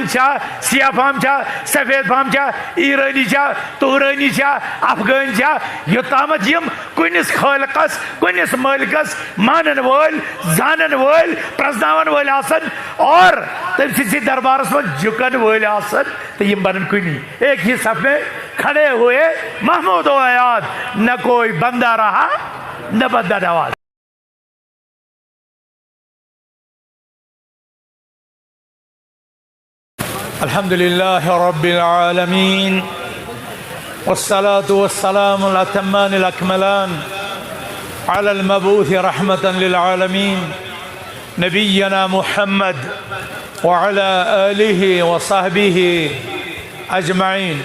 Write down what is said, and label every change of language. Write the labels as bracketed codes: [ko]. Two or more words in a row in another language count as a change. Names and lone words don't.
[ks] چھا سیاہ فام چھا سفید فام چھا ایرانی چھا تورانی چھا افغان چھا یوٚتامتھ یِم کُنس خٲلقس کُنس مٲلکس مانن وٲلۍ زانن وٲلۍ پرزناون وٲلۍ آسن اور تٔمۍ سٕنٛدسٕے دربارس منٛز جُکن وٲلۍ آسن تہٕ یِم بنن کُنی [ur] ایک ہی صف میں کھڑے ہوئے محمود و یاد نہ کوئی بندہ رہا نہ بندہ نواز. [ar] الحمد لله رب العالمين والصلاة والسلام الأتمان الأكملان على المبعوث رحمة للعالمين نبينا محمد وعلى آله وصحبه أجمعين.